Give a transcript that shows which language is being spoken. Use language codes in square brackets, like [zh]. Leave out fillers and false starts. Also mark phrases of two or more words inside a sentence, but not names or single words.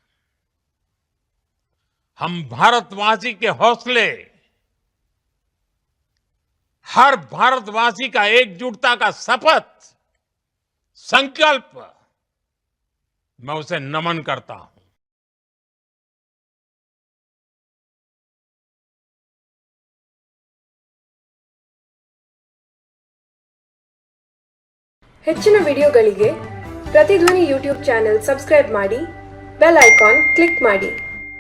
[hi] हम भारतवासी के हौसले, हर भारतवासी का एकजुटता का शपथ, संकल्प, मैं उसे नमन करता हूं। [kn] ಹೆಚ್ಚಿನ ವಿಡಿಯೋಗಳಿಗೆ ಪ್ರತಿಧ್ವನಿ ಯೂಟ್ಯೂಬ್ ಚಾನೆಲ್ ಸಬ್ಸ್ಕ್ರೈಬ್ ಮಾಡಿ, ಬೆಲ್ ಐಕಾನ್ ಕ್ಲಿಕ್ ಮಾಡಿ.